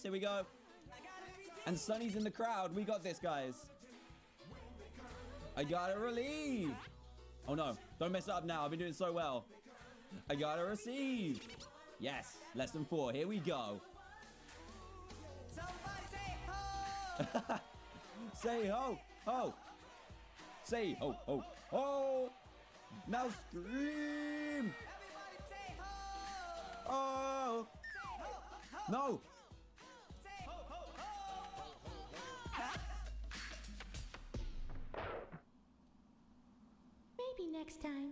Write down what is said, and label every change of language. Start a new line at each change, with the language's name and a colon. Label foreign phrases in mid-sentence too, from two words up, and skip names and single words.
English: Here we go. And Sunny's in the crowd. We got this, guys. I gotta relieve. Oh no, don't mess it up now. I've been doing so well. I gotta receive. Yes, lesson 4. Here we go. Say ho, ho. Say ho, ho, ho. Now scream. Oh. No. Maybe next time.